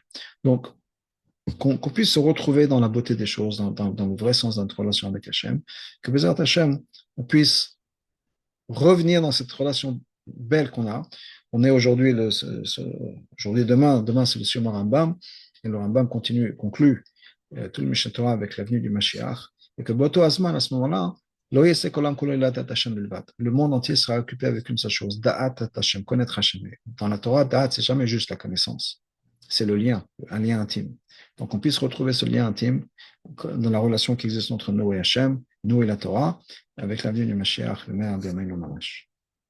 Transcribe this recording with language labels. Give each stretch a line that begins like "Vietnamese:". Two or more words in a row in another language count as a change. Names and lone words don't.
French: Donc, qu'on puisse se retrouver dans la beauté des choses, dans le vrai sens de notre relation avec Hachem, que
Hebrew: בעזרת השם,
French: on puisse revenir dans cette relation belle qu'on a. On est aujourd'hui, aujourd'hui demain c'est le Siyum Rambam, et le Rambam conclut tout le Mishneh Torah avec l'avenue du Mashiach, et que
Hebrew: באותו זמן,
French: à ce moment-là,
Hebrew: לא יעסוק עולם כולו אלא דעת השם בלבד.
French: Le monde entier sera occupé avec une seule chose,
Hebrew: דעת השם,
French: connaître Hashem. Dans la Torah, Da'at, c'est jamais juste la connaissance. C'est le lien, un lien intime. Donc, on puisse retrouver ce lien intime dans la relation qui existe entre nous et Hashem, nous et la Torah, avec l'avenue du Mashiach, le
Hebrew: במהרה בימינו ממש.